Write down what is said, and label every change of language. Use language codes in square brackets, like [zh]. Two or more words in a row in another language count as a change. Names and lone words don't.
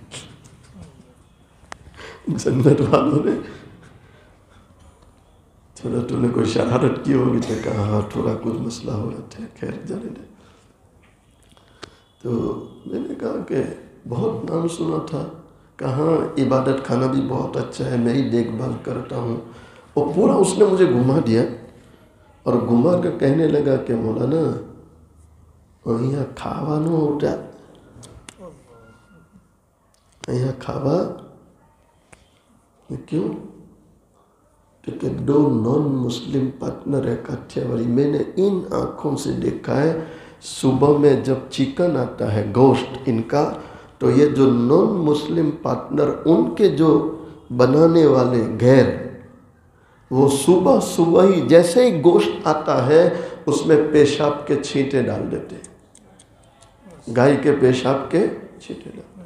[ur] جنت والوں نے تھوڑا, تو نے کوئی شرارت کی ہوگی تو کہا ہاں تھوڑا کچھ مسئلہ ہو رہا تھا, خیر جانے دے. تو میں نے کہا کہ بہت نام سنا تھا, کہاں عبادت خانہ بھی بہت اچھا ہے, میں ہی دیکھ بھال کرتا ہوں. اور پورا اس نے مجھے گھما دیا اور گھما کر کہنے لگا کہ مولانا [gu] અહીંયા ખાવાનું હોતા, અહીંયા ખાવા [ur] کیوں؟ کیونکہ 2 نان مسلم پارٹنر ہے کاٹھیاواری. میں نے ان آنکھوں سے دیکھا ہے, صبح میں جب چکن آتا ہے گوشت ان کا, تو یہ جو نان مسلم پارٹنر ان کے جو بنانے والے غیر, وہ صبح ہی جیسے ہی گوشت آتا ہے اس میں پیشاب کے چھینٹے ڈال دیتے ہیں, گائے کے پیشاب کے چھینٹے ڈال.